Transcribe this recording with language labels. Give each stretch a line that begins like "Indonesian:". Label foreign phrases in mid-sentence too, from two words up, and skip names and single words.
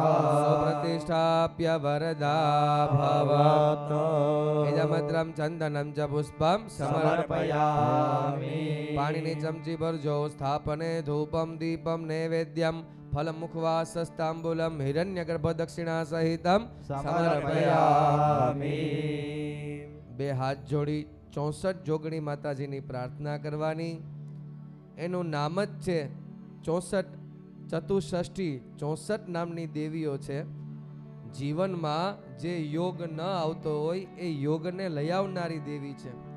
Sanskrit: प्रतिष्ठाप्य वरदा भवत् इदमत्रं चन्दनं च पुष्पं समर्पयामि पाणिनि चमची भरजो स्थापने धूपं दीपं नैवेद्यं फलमुखवासस्ताम्बूलं हिरण्यगर्भदक्षिणा सहितं સમર્પયામિ
Gujarati: બે હાથ જોડી 64 જોગણી માતાજીની પ્રાર્થના કરવાની. એનું નામ જ છે 64 ચતુષષ્ઠી 64 નામની દેવીઓ છે. જીવનમાં જે યોગ ન આવતો હોય એ યોગને લઈ આવનારી દેવી છે.